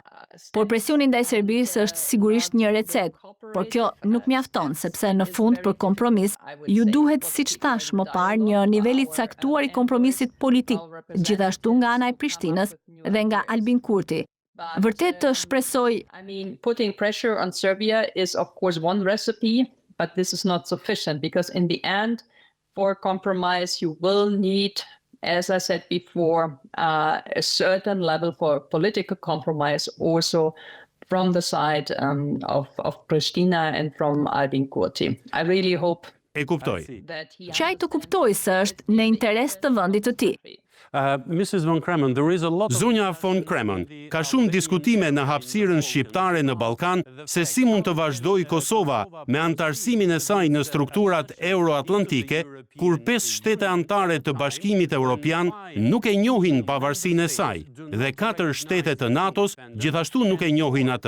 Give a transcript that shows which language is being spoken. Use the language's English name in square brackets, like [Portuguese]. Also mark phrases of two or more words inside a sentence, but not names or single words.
[Albanian] Por presioni ndaj Serbisë është sigurisht një recetë, por kjo nuk mjafton, sepse në fund për kompromis ju duhet, siç thash më parë, një nivel i caktuar i kompromisit politik, gjithashtu nga ana e Prishtinës dhe nga Albin Kurti. Vërtet të shpresoj. [English] I mean, putting pressure on Serbia is of course one recipe, but this is not sufficient because in the end, for compromise, you will need, as I said before, a certain level for political compromise also from the side of Pristina and from Albin Kurti. I really hope [Albanian] E kuptoj. [English] that he [Albanian] Qaj të kuptoj se është në interes të vendit të tij. [English] Mrs. von Kremen, there is a lot of... [Albanian] Zonja von Kremen, ka shumë diskutime në hapësirën shqiptare në Ballkan se si mund të vazhdojë Kosova me anëtarësimin e saj në strukturat euroatlantike, kur 5 shtete anëtare të Bashkimit Evropian nuk e njohin pavarësinë e saj dhe 4 shtete të NATO-s gjithashtu nuk e njohin atë.